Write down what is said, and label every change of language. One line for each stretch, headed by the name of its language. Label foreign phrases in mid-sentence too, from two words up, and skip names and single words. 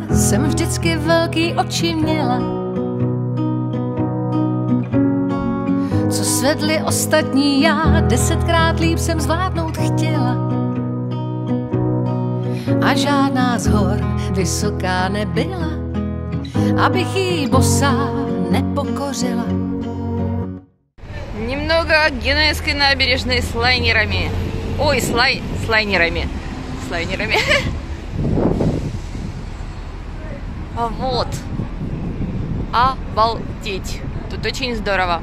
Czech: jsem vždycky velký oči měla, co svedli ostatní, já 10krát líp jsem zvládnout chtěla. A žádná z hor vysoká nebyla, abych jí bosá nepokořila.
Russian: Немного Генуэзской набережной с лайнерами. Ой, с лайнерами. С лайнерами. А вот. Обалдеть. Тут очень здорово.